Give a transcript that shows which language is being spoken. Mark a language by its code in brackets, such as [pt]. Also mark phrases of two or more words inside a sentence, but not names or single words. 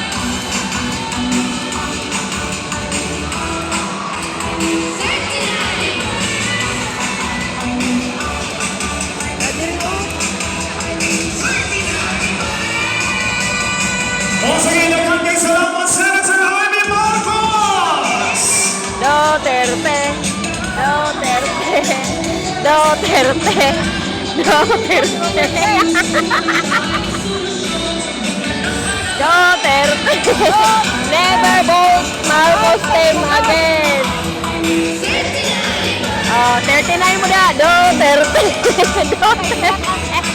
[en] Once again, [bik] nagkakay salamat, Senator Amy Marcos! Duterte, Duterte, Duterte, Duterte. Duterte. [en] Never vote Marcos team again. [tl] Oh, 39 mo na. Duterte. Duterte.